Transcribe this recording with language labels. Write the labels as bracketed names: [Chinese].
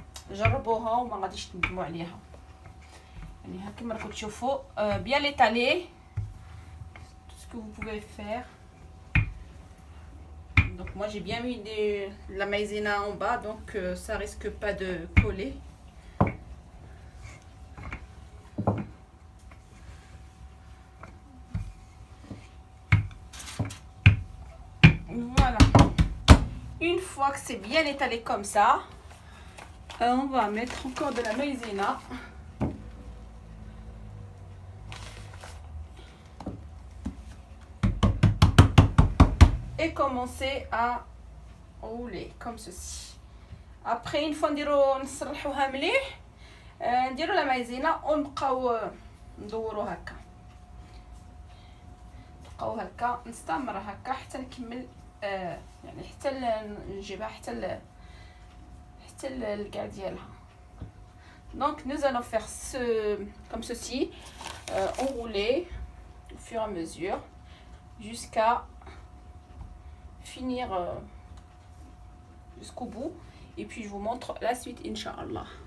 [Arabic] جربوها وما غاديش تندموا عليها. يعني ها كما راكم تشوفوا [French] bien l'étaler, tout ce que vous pouvez faire. Donc moi j'ai bien mis la maïzena en bas, donc ça risque pas de coller. Voilà. Une fois que c'est bien étalé comme ça, on va mettre encore de la maïzena. et commencer à rouler comme ceci. Après une fois [Arabic] نسرحوها مليح نديرو لا مايزينا ونبقاو ندورو هكا، نبقاو هكا نستمر هكا حتى نكمل يعني حتى نجيبها حتى الكاع ديالها. [French] Donc nous allons faire comme ceci, enrouler au fur et à mesure jusqu'à finir jusqu'au bout, et puis je vous montre la suite Inch'Allah.